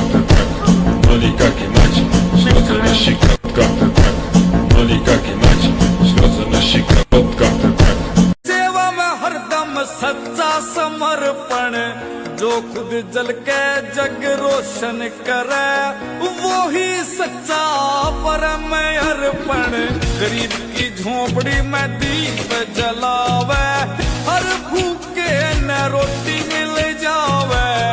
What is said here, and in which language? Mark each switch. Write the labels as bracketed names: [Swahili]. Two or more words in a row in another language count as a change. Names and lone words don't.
[Russian] Monika Kimaci, слезы на щеках, Monika Kimaci, слезы на щеках. [Hindi] सेवा में हरदम सच्चा समर्पण, जो खुद जल के जग रोशन करे, वो ही सच्चा परम अर्पण। गरीब की झोपड़ी में दीप जलावे, हर भूखे न रोटी मिल जावे।